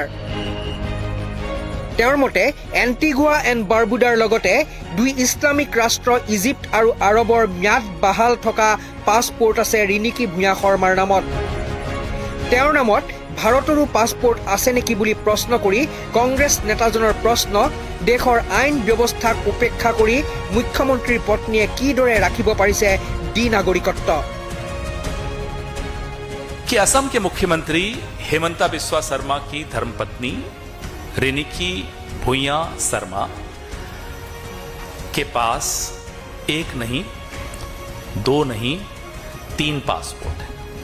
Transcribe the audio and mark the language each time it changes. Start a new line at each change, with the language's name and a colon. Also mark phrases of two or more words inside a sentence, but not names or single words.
Assamese: তেওঁৰ মতে এণ্টিগুৱা এণ্ড বাৰ্বুডাৰ লগতে দুই ইছলামিক ৰাষ্ট্ৰ ইজিপ্ত আৰু আৰবৰ ম্যাদ বাহাল থকা পাছপোৰ্ট আছে ৰিণিকী ভূঞা শৰ্মাৰ নামত। তেওঁৰ নামত ভাৰতৰো পাছপোৰ্ট আছে নেকি বুলি প্ৰশ্ন কৰি কংগ্ৰেছ নেতাজনৰ প্ৰশ্ন, দেশৰ আইন ব্যৱস্থাক উপেক্ষা কৰি মুখ্যমন্ত্ৰীৰ পত্নীয়ে কিদৰে ৰাখিব পাৰিছে দ্বি নাগৰিকত্ব?
Hindi: कि असम के मुख्यमंत्री हेमंता बिस्वा शर्मा की धर्मपत्नी रिणिकी भूया शर्मा के पास एक नहीं, दो नहीं, तीन पासपोर्ट हैं।